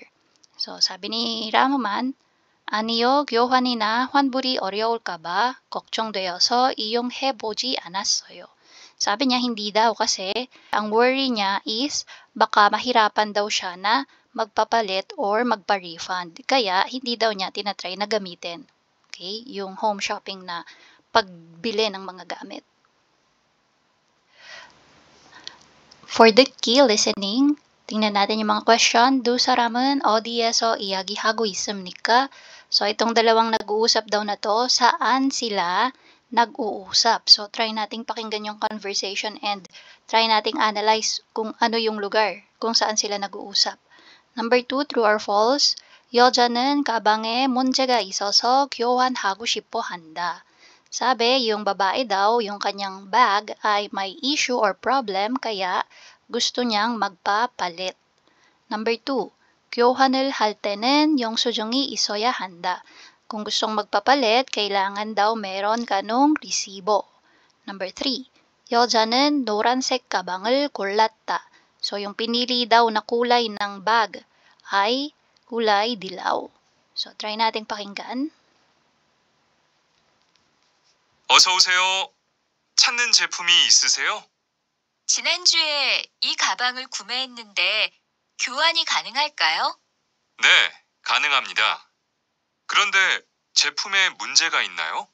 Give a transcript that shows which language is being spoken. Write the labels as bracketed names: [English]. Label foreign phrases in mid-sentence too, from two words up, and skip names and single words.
[Filipino] So, sabi ni Raman, [Korean] 아니요, 교환이나 환불이 어려울까 봐 걱정되어서 이용해보지 않았어요. [Filipino] Sabi niya hindi daw kasi ang worry niya is baka mahirapan daw siya na magpapalit or magpa-refund. Kaya hindi daw niya tinatry na gamitin. Okay? Yung home shopping na pagbili ng mga gamit. [English] For the key listening, [Filipino] tingnan natin yung mga question. [Korean] 두 사람은 어디에서 이야기하고 있습니까? [Filipino] So, itong dalawang nag-uusap daw na to, saan sila nag-uusap? So, try nating pakinggan yung conversation and try nating analyze kung ano yung lugar, kung saan sila nag-uusap. [English] Number 2, true or false? [Korean] 여자는 가방에 문제가 있어서 교환하고 싶어 한다. [Filipino] Sabi, yung babae daw, yung kanyang bag ay may issue or problem kaya gusto niyang magpapalit. [English] Number 2, [Korean] 교환을 할 때는 영수증이 있어야 한다. [Filipino] Kung gustong magpapalit, kailangan daw meron ka nung resibo. [English] Number 3, [Korean] 여자는 노란색 가방을 골랐다. [Filipino] So, yung pinili daw na kulay ng bag ay kulay dilaw. So, try nating pakinggan. [Korean] 어서 오세요. 찾는 제품이 있으세요? 지난주에 이 가방을 구매했는데 교환이 가능할까요? 네, 가능합니다. 그런데 제품에 문제가 있나요?